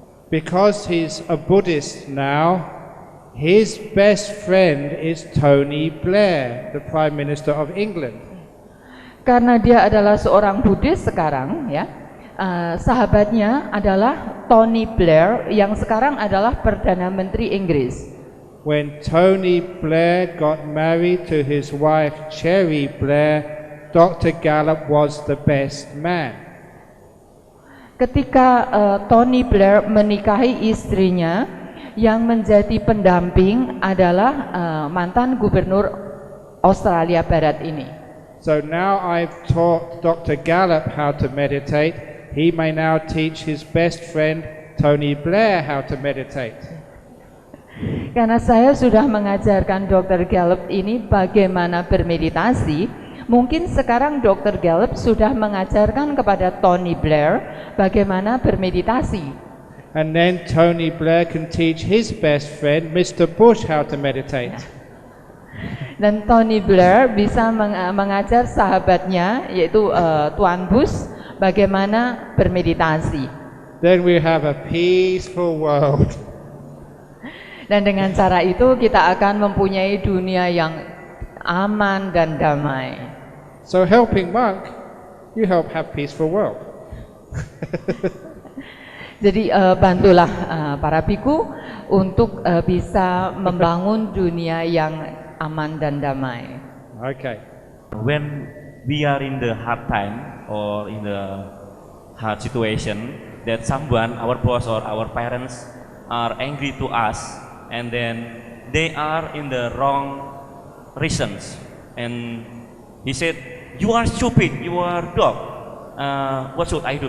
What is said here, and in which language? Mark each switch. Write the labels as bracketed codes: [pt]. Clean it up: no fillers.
[en] Because he's a Buddhist now, his best friend is Tony Blair, the Prime Minister of England. [id] Karena dia adalah seorang Buddhis sekarang, ya, sahabatnya adalah Tony Blair yang sekarang adalah Perdana Menteri Inggris. [en] When Tony Blair got married to his wife Cherry Blair, Dr. Gallup was the best man. [id] Ketika Tony Blair menikahi istrinya, yang menjadi pendamping adalah mantan gubernur Australia Barat ini. [en] So now I've taught Dr. Gallup how to meditate. He may now teach his best friend Tony Blair how to meditate. [id] Karena saya sudah mengajarkan Dr. Gallup ini bagaimana bermeditasi, mungkin sekarang Dr. Gallup sudah mengajarkan kepada Tony Blair bagaimana bermeditasi. [en] And then Tony Blair can teach his best friend Mr. Bush how to meditate. [id] Dan Tony Blair bisa mengajar sahabatnya yaitu Tuan Bush bagaimana bermeditasi. [en] Then we have a peaceful world. [id] Dan dengan cara itu kita akan mempunyai dunia yang aman dan damai. [en] So helping monk, you help have peaceful world. [id] Jadi bantulah para biku untuk bisa membangun dunia yang aman dan damai. [en] Okay. When we are in the hard time or in the hard situation, that someone, our boss or our parents are angry to us, and then they are in the wrong reasons, and he said, "You are stupid, you are dog. What should I do?